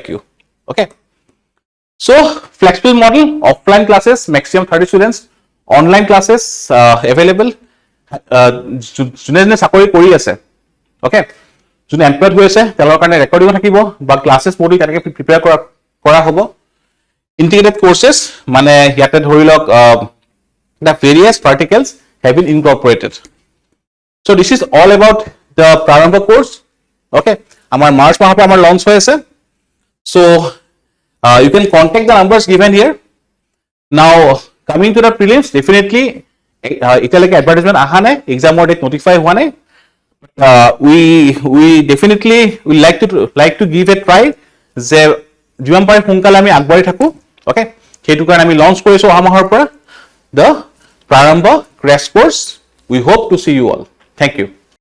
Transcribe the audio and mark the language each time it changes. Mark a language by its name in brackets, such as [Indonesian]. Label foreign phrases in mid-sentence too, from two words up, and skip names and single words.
[Assamese] অ'কে, [English] so flexible model, offline classes maximum 30 students, online classes available. [Assamese] যোনে চাকৰি কৰি আছে, অ'কে, যোনে এমপ্লয়ড হৈ আছে তেওঁলোকৰ কাৰণে ৰেকৰ্ডিং থাকিব বা ক্লাছেছ মডি তেনেকৈ প্ৰিপেয়াৰ কৰা হ'ব. [English] integrated courses, [Assamese] মানে ইয়াতে ধৰি লওক [English] the various verticals have been incorporated. so this is all about the Prarambha course. [Assamese] অ'কে, আমাৰ মাৰ্চ মাহৰ পৰা আমাৰ লঞ্চ হৈ আছে. [English] চ' you can contact the numbers given here. Now coming to the prelims, definitely [Assamese] এতিয়ালৈকে এডভাৰটাইজমেণ্ট অহা নাই, [English] examৰ date notify [Assamese] হোৱা নাই। [English] we definitely will like to give a try [Assamese] যে যিমান পাৰে সোনকালে আমি আগবাঢ়ি থাকো। ওকে, সেইটো কাৰণে আমি লঞ্চ কৰিছো অহা মাহৰ পৰা [English] the Prarambha Crash Course. We hope to see you all. Thank you.